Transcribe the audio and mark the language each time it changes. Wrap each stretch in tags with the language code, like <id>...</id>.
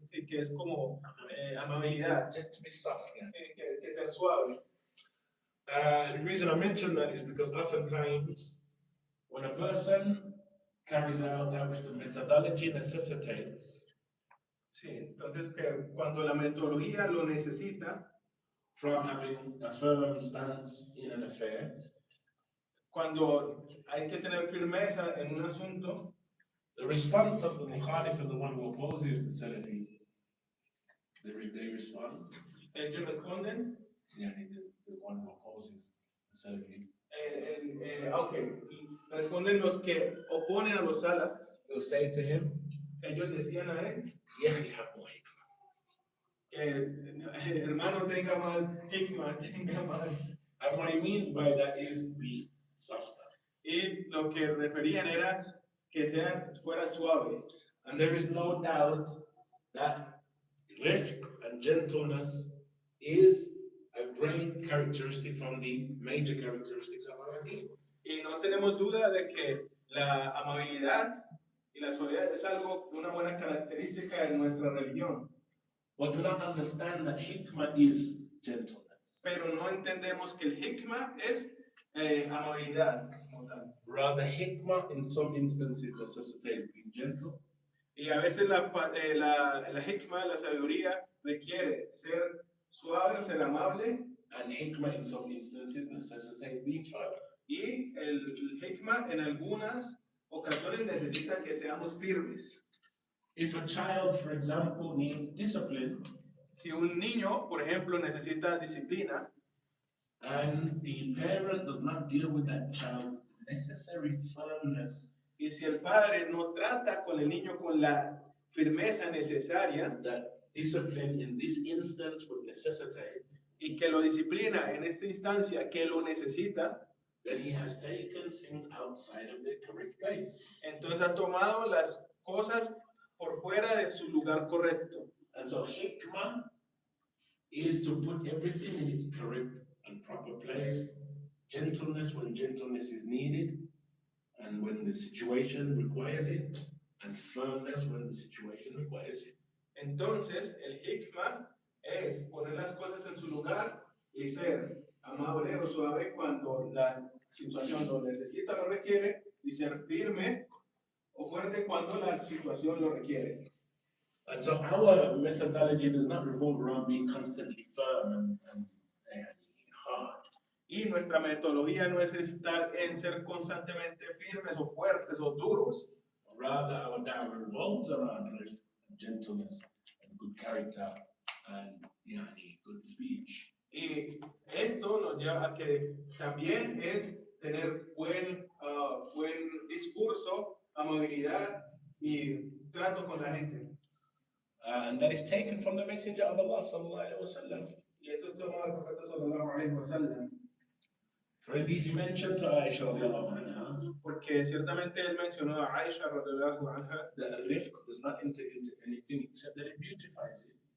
<es>y que es como amabilidad,</es> <en>To be soft. Yeah.</en> <es>que ser suave.</es> <en>The reason I mention that is because oftentimes when a person carries out that which the methodology necessitates,</en> <es>Sí, entonces que cuando la metodología lo necesita,</es> <en>from having a firm stance in an affair,</en> <es>cuando hay que tener firmeza en un asunto,</es> <en>the response of the mukhalif and the one who opposes the Salafi, they respond.</en> <es>ellos responden.</es> <en>Yeah, the one who opposes the Salafi.</en> <es>Okay, responden los que oponen a los salaf.</es> <en>They'll say to him,</en> <es>Ellos decían a él</es> <ar>"Ya akhi, haqqu hikmah."</ar> <es>que hermano tenga más hikmah, tenga más.</es> <en>And what he means by that is be softer.</en> <es>Y lo que referían era que fuera suave.</es> <en>And there is no doubt that rifq and gentleness is a great characteristic from the major characteristics of our deen.</en> <es>Y no tenemos duda de que la amabilidad y la suavidad es algo, una buena característica de nuestra religión.</es> <en>But do not understand that hikmah is gentleness.</en> <es>Pero no entendemos que el hikmah es amabilidad como tal.</es> <en>Rather, hikmah in some instances necessitates being gentle.</en> <es>Y a veces la hikmah, la sabiduría, requiere ser suave o ser amable.</es> <en>And hikmah in some instances necessitates being firm.</en> <es>Y el hikmah en algunas ocasiones necesita que seamos firmes.</es> <en>If a child, for example, needs discipline,</en> <es>si un niño, por ejemplo, necesita disciplina,</es> <en>and the parent does not deal with that child with necessary firmness,</en> <es>y si el padre no trata con el niño con la firmeza necesaria,</es> <en>that discipline in this instance would necessitate,</en> <es>y que lo disciplina en esta instancia que lo necesita,</es> <en>then he has taken things outside of their correct place.</en> <es>Entonces ha tomado las cosas por fuera de su lugar correcto.</es> <en>And so hikmah is to put everything in its correct and proper place. Gentleness when gentleness is needed, and when the situation requires it, and firmness when the situation requires it.</en> <es>Entonces, el hikmah es poner las cosas en su lugar y ser amable o suave cuando la situación lo necesita, lo requiere, y ser firme o fuerte cuando la situación lo requiere.</es> <en>And so our methodology does not revolve around being constantly firm and hard.</en> <es>Y nuestra metodología no es estar en ser constantemente firmes o fuertes o duros.</es> <en>Rather, our da'wah revolves around gentleness and good character and good speech.</en> <es>Y esto nos lleva a que también es tener buen discurso, amabilidad y trato con la gente.</es> <en>And that is taken from the Messenger of Allah sallallahu alaihi wasallam.</en> <es>Y esto es tomado del profeta sallallahu alaihi wasallam.</es> <en>For indeed he mentioned to Aisha radiallahu anha,</en> <es>porque ciertamente él mencionó a Aisha radiallahu anha,</es> <en>that rifq does not enter into anything except that it beautifies it.</en>